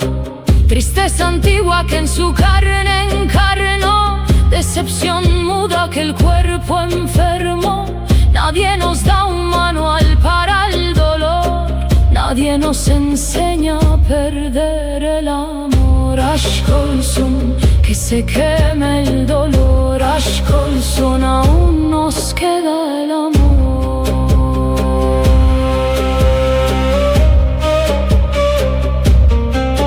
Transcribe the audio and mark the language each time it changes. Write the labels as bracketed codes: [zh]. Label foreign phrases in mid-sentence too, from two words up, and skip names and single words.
[es] Tristeza antigua que en su carne encarnó, decepción muda que el cuerpo enfermó. Nadie nos da un manual para el dolor, nadie nos enseña a perder el amor. [tr] Aşk olsun, [es] que se queme el dolor. [tr] Aşk olsun, [es] aún nos queda el amor.